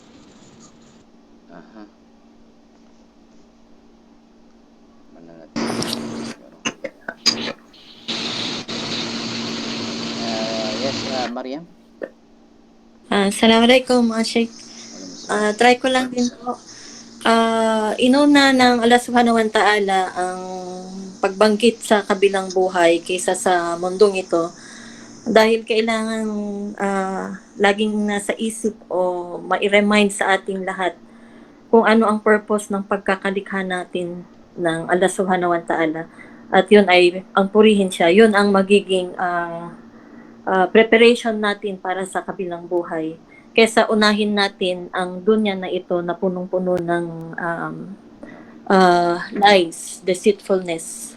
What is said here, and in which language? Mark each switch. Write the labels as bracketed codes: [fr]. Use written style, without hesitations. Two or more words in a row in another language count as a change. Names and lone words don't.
[tl] Aha. Mananatili. [en] Yes, Mariam? [ar] Assalamualaikum, Sheikh. [tl] Try ko lang din po. Inuna ng Allah [ar] سبحانه وتعالى [tl] ang pagbanggit sa kabilang buhay kaysa sa mundong ito, dahil kailangan laging nasa isip o ma-remind sa ating lahat kung ano ang purpose ng pagkakalikha natin ng Allah [ar] سبحانه وتعالى. [tl] At yun ay ang purihin siya. Yun ang magiging preparation natin para sa kabilang buhay, kesa unahin natin ang dunya na ito na punong-puno ng lies, deceitfulness.